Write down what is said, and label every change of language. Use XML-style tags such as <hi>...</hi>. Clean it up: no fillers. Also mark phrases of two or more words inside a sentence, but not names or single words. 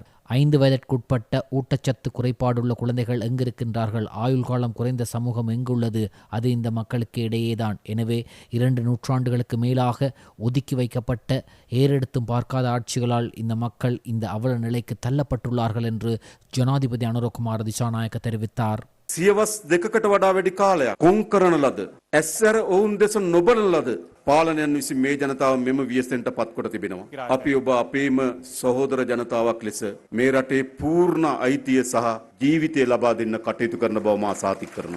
<ta>5 வயதிற்குட்பட்ட ஊட்டச்சத்து குறைபாடுள்ள குழந்தைகள் எங்கிருக்கின்றார்கள்? ஆயுள் காலம் குறைந்த சமூகம் எங்குள்ளது? அது இந்த மக்களுக்கு இடையேதான். எனவே 2 நூற்றாண்டுகளுக்கு மேலாக ஒதுக்கி வைக்கப்பட்ட ஏறெடுத்தும் பார்க்காத ஆட்சிகளால் இந்த மக்கள் இந்த அவல நிலைக்கு தள்ளப்பட்டுள்ளார்கள் என்று ஜனாதிபதி அனுரகுமார திசாநாயக்க தெரிவித்தார்.</ta> <si>සියවස් දෙකකට වඩා වැඩි කාලයක් කොන් කරන ලද ඇස්සර ඔවුන් දෙස නොබලන ලද පාලනයන් විසින් මේ ජනතාව මෙම ව්‍යසනයට පත්කොට තිබෙනවා. අපි ඔබ අපේම සහෝදර ජනතාවක් ලෙස මේ රටේ පූර්ණ අයිතිය සහ ජීවිතය ලබා දෙන්න කටයුතු කරන බව මා සාතික කරනවා.</si>